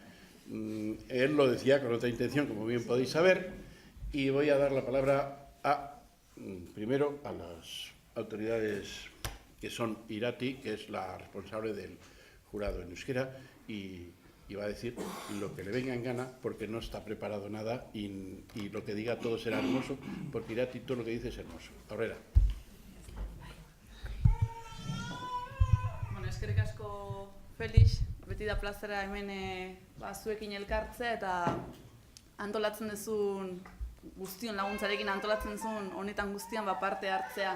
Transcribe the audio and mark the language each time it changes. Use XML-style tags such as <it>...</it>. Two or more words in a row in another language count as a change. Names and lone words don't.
<es>Él lo decía con otra intención, como bien podéis saber, y voy a dar la palabra primero a las autoridades que son Irati, que es la responsable del jurado en euskera, y va a decir lo que le venga en gana, porque no está preparado nada, y lo que diga todo será hermoso, porque Irati todo lo que dice es hermoso.</es> <eu>Aurrera. Bueno, eskerrik asko Felix, beti da plazera hemen zuekin elkartzea eta antolatzen duzun guztion laguntzarekin antolatzen duzun honetan guztian parte hartzea.</eu>